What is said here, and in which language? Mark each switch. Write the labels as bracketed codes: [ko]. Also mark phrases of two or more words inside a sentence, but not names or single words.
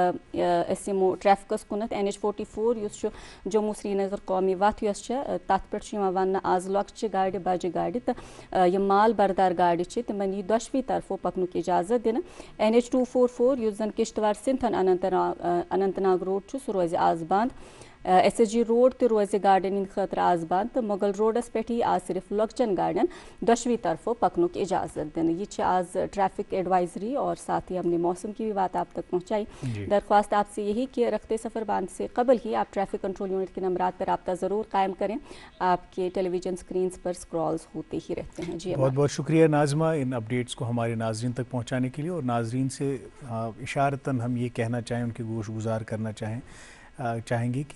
[ks] أسۍ یِمو ٹریفکس کُنتھ NH44 یُس چھُ جموں سرینگر قومی وتھ یۄس چھےٚ تتھ پٮ۪ٹھ چھُ یِوان وننہٕ آز لۄکچہِ گاڑِ بجہِ گاڑِ تہٕ یِم مال بردار گاڑِ چھِ تِمن یی دۄشوٕے طرفو پکنُک اجازت دِنہٕ NH244 یُس زن کشتوار سِنتھن اننت ناگ روڈ چھُ سُہ روزِ آز بنٛد SSG روڈ تہِ روزِ گاڑٮ۪ن ہٕنٛدِ خٲطرٕ آز بنٛد تہٕ مۄغل روڈس پٮ۪ٹھ یی آز صرف لۄکچن گاڑٮ۪ن دۄشوٕے طرفو پکنُک اجازت دِنہٕ یہ چھِ آز ٹریفک ایڈوائزری [ur] اور ساتھ ہی ہم نے موسم کی بھی بات آپ تک پہنچائی درخواست آپ سے یہی کہ رختے سفر باندھ سے قبل ہی آپ [en] traffic control unit [ur] کے نمبرات پر رابطہ ضرور قائم کریں آپ کے [en] television screens [ur] پر اسکرالز ہوتے ہی رہتے ہیں جی بہت بہت شکریہ ناظمہ ان اپڈیٹس کو ہمارے ناظرین تک پہنچانے کے لیے اور ناظرین سے اشارتاً ہم یہ کہنا چاہیں ان کے گوش گزار کرنا چاہیں گے کہ